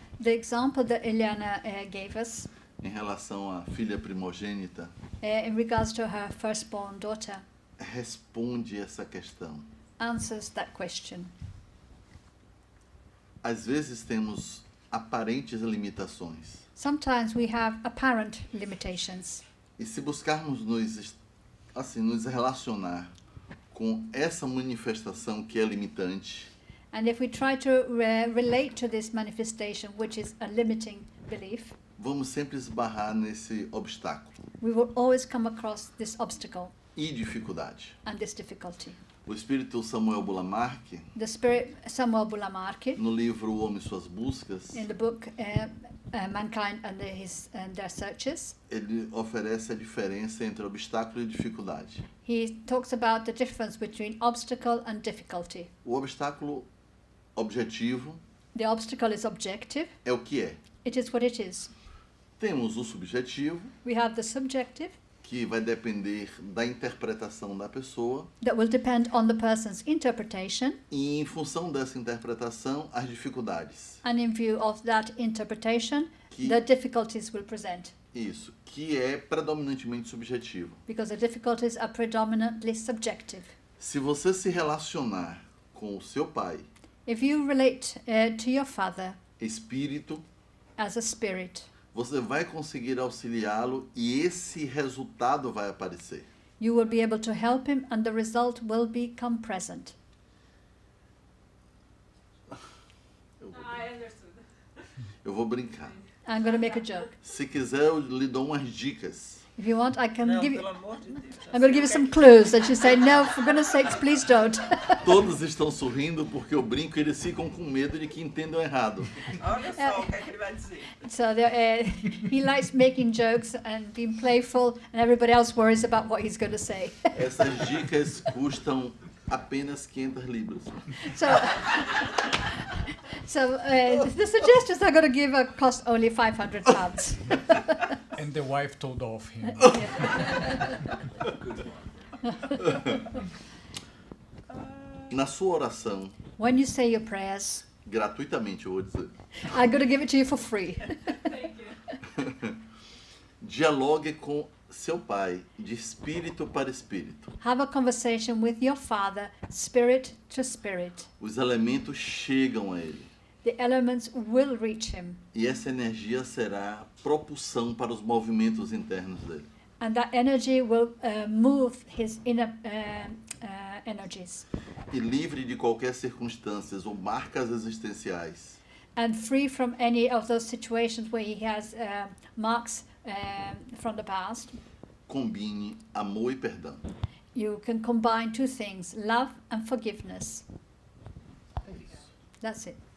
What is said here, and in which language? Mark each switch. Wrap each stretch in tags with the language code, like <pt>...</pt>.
<en>The example that Eliana gave us</en> <pt>em relação à filha primogênita</pt> <en>in regards to her firstborn daughter</en> <pt>responde essa questão.</pt> <en>answers that question.</en> <pt>Às vezes temos aparentes limitações.</pt> <en>Sometimes we have apparent limitations.</en> <pt>E se buscarmos nos relacionar com essa manifestação que é limitante,</pt> <en>And if we try to relate to this manifestation, which is a limiting belief,</en> <pt>vamos sempre esbarrar nesse obstáculo</pt> <en>we will always come across this obstacle</en> <pt>e dificuldade.</pt> <en>and this difficulty.</en> <pt>O espírito Samuel Bulamarque,</pt> <en>The spirit Samuel Bulamarque,</en> <pt>no livro O Homem e Suas Buscas,</pt> <en>in the book Mankind and Their Searches,</en> <pt>ele oferece a diferença entre obstáculo e dificuldade.</pt> <en>he talks about the difference between obstacle and difficulty.</en> <pt>O obstáculo objetivo</pt> <en>The obstacle is objective.</en> <pt>é o que é.</pt> <en>It is what it is.</en> <pt>Temos o subjetivo,</pt> <en>We have the subjective</en> <pt>que vai depender da interpretação da pessoa,</pt> <en>that will depend on the person's interpretation,</en> <pt>e em função dessa interpretação, as dificuldades.</pt> <en>and in view of that interpretation,</en> <pt>Que-</pt> <en>the difficulties will present.</en> <pt>Isso, que é predominantemente subjetivo.</pt> <en>Because the difficulties are predominantly subjective.</en> <pt>Se você se relacionar com o seu pai,</pt> <en>If you relate to your father</en> <pt>espírito,</pt> <en>as a spirit,</en> <pt>você vai conseguir auxiliá-lo e esse resultado vai aparecer.</pt> <en>you will be able to help him and the result will become present. I understood.</en> <pt>Eu vou brincar.</pt> <en>I'm going to make a joke.</en> <pt>Se quiser, eu lhe dou umas dicas.</pt> <en>If you want, I can give you...</en> <pt>pelo amor de Deus.</pt> <en>I'm going to give you some clues that you say, no, for goodness sakes, please don't.</en> <pt>Todos estão sorrindo porque eu brinco e eles ficam com medo de que entendam errado. Olha só o que é que ele vai dizer.</pt> <en>So he likes making jokes and being playful, and everybody else worries about what he's going to say.</en> <pt>Essas dicas custam apenas 500 libras.</pt> <en>So the suggestions I'm going to give cost only £500. And the wife told off him.</en> <pt>Na sua oração,</pt> <en>When you say your prayers,</en> <pt>gratuitamente eu vou dizer,</pt> <en>I'm going to give it to you for free. Thank you.</en> <pt>dialogue com seu pai de espírito para espírito.</pt> <en>Have a conversation with your father, spirit to spirit.</en> <pt>Os elementos chegam a ele.</pt> <en>The elements will reach him,</en> <pt>E essa energia será propulsão para os movimentos internos dele.</pt> <en>and that energy will move his inner energies.</en> <pt>E livre de qualquer circunstâncias ou marcas existenciais,</pt> <en>And free from any of those situations where he has marks from the past,</en> <pt>combine amor e perdão.</pt> <en>you can combine two things, love and forgiveness. That's it.</en>